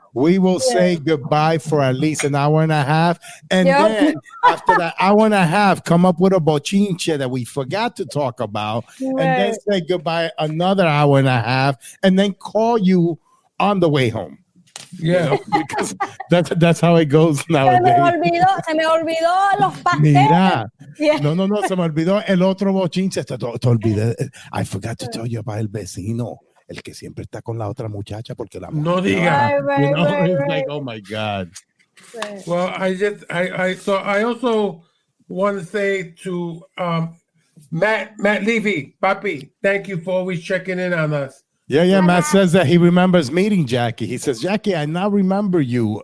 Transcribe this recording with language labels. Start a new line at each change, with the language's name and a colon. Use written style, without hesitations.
English: We will say goodbye for at least an hour and a half. And then after that hour and a half, come up with a bochinche that we forgot to talk about. And then say goodbye another hour and a half. And then call you on the way home. Yeah. Because that's how it goes nowadays.
Spanish: Se me olvidó los pasteles. Mira.
English: Yeah.
Spanish: No, se me olvidó el otro bochinche. Te olvidé.
English: I forgot to tell you about
Spanish: el vecino. El que siempre está con la otra muchacha porque la no diga.
English: It's like, oh my God. Well, I also want to say to Matt Levy, Papi, thank you for always checking in on us. Yeah. Matt says that he remembers meeting Jackie. He says, Jackie, I now remember you.